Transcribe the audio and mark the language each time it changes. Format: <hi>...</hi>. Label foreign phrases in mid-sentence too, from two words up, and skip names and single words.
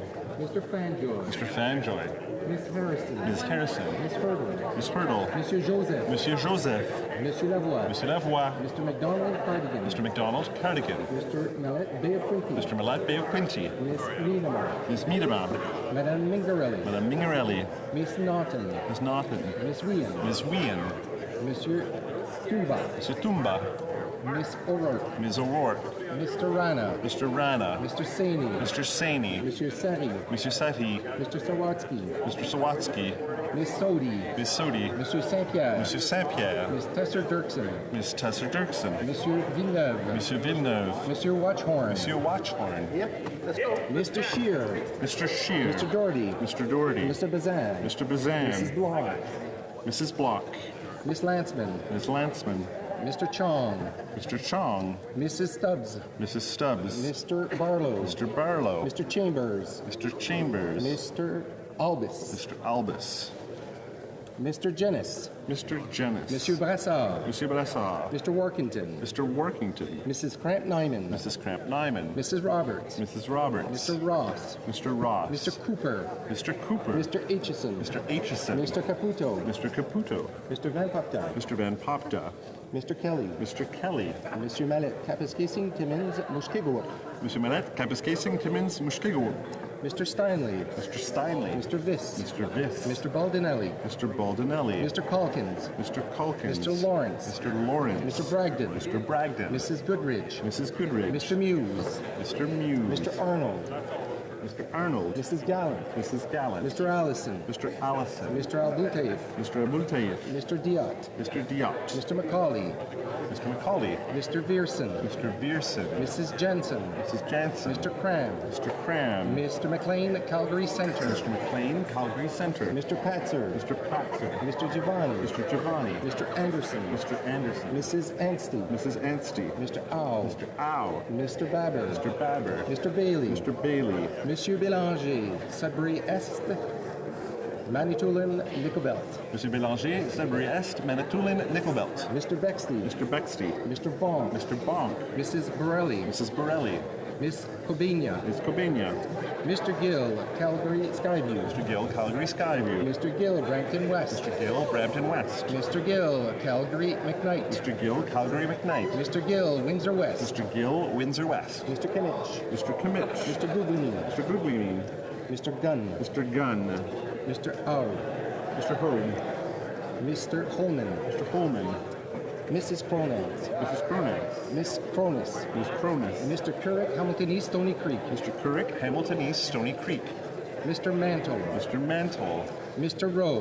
<en>Mr. Fanjoy. Mr. Fanjoy. Miss Harrison. Miss Harrison. Miss Hurdle. Miss Hurdle. Monsieur Joseph. Monsieur Joseph. Monsieur Lavoie. Monsieur Lavoie. Mr. McDonald Cardigan. Mr. McDonald Cardigan. Mr. Mallet Bay of Quinty. Mr. Mallet Bay of Quinty. Miss Niederman. Miss Miedemar. Madame Mingarelli. Madame Mingarelli. Miss Naughton. Miss Naughton. Miss Whean. Miss Whean. Monsieur Tumba. Monsieur Tumba. Miss O'Rourke. Miss O'Rourke. Mr. Rana. Mr. Rana. Mr. Saini. Mr. Saini. Monsieur Sari. Monsieur Sati. Mr. Sawatsky. Mr. Sawatsky. Miss Sodi. Miss Sodi. Monsieur Saint-Pierre. Monsieur Saint-Pierre. Miss Tesser Dirksen. Miss Tesser Dirksen. Monsieur Villeneuve. Monsieur Villeneuve. Monsieur Watchhorn. Monsieur Watchhorn. Yep, let's go. Mr. Shear. Mr. Shear. Mr. Doherty. Mr. Doherty. Mr. Bazan. Mr. Bazan. Mrs. Block. Mrs. Block. Miss Lanceman. Miss Lanceman. Mr. Chong. Mr. Chong. Mrs. Stubbs. Mrs. Stubbs. Mr. Barlow. Mr. Barlow. Mr. Chambers. Mr. Chambers. Mr. Albus. Mr. Albus. Mr. Jennis. Mr. Jennis. Monsieur Brassard. Monsieur Brassard. Mr. Workington. Mr. Workington. Mrs. Cramp Nyman. Mrs. Cramp Nyman. Mrs. Roberts. Mrs. Roberts. Mr. Ross. Mr. Ross. Mr. Cooper. Mr. Cooper. Mr. Aitchison. Mr. Aitchison. Mr. Caputo. Mr. Caputo. Mr. Van Popta. Mr. Van Popta. Mr. Kelly. Mr. Kelly. Monsieur Mallet, Kapuskasing, Timmins, Mushkegowuk. Monsieur Mallet, Kapuskasing, Timmins, Mushkegowuk. Mr. Steinley. Mr. Steinley. Mr. Viss. Mr. Viss. Mr. Baldinelli. Mr. Baldinelli. Mr. Calkins. Mr. Calkins. Mr. Lawrence. Mr. Lawrence. Mr. Bragdon. Mr. Bragdon. Mrs. Goodridge. Mrs. Goodridge. Mr. Muse. Mr. Muse. Mr. Arnold. Mr. Arnold. Mrs. Gallant. Mrs. Gallant. Mr. Allison. Mr. Allison. Mr. Albutayev. Mr. Abultayev. Mr. Diot. Mr. Diot. Mr. Macaulay. Mr. Macaulay. Mr. Vierson. Mr. Vierson. Mrs. Jensen. Mrs. Jensen. Mr. Cram. Mr. Cram. Mr. McLean, Calgary Centre. Mr. McLean, Calgary Centre. Mr. Patzer. Mr. Patzer. Mr. Giovanni. Mr. Giovanni. Mr. Anderson. Mr. Anderson. Mrs. Anstey. Mrs. Anstey. Mr. Au. Mr. Au. Mr. Babber. Mr. Babber. Mr. Bailey. Mr. Bailey. Monsieur Bélanger. Sudbury Est. Manitoulin, Nickelbelt. Mr. Bélanger, Sudbury Est, Manitoulin, Nickelbelt. Mr. Bexley. Mr. Bexley. Mr. Bonk. Mr. Bonk. Mrs. Borelli. Mrs. Borelli. Miss Cobina. Ms. Cobina. Mr. Gill, Calgary Skyview. Mr. Gill, Calgary Skyview. Mr. Gill, Brampton West. Mr. Gill, Brampton West. Mr. Gill, Calgary McKnight. Mr. Gill, Calgary McKnight. Mr. Gill, Windsor West. Mr. Gill, Windsor West. Mr. Kimmich. Mr. Kimmich. Mr. Guglini. Mr. Guglini. Mr. Gunn. Mr. Gunn. Mr. Au. Mr. Home. Mr. Holman. Mr. Holman. Mrs. Cronans. Mrs. Cronans. Miss Cronus. Miss Cronus. Mr. Currick, Hamilton East, Stony Creek. Mr. Currick, Hamilton East, Stony Creek. Mr. Mantle. Mr. Mantle. Mr. Rowe.</en>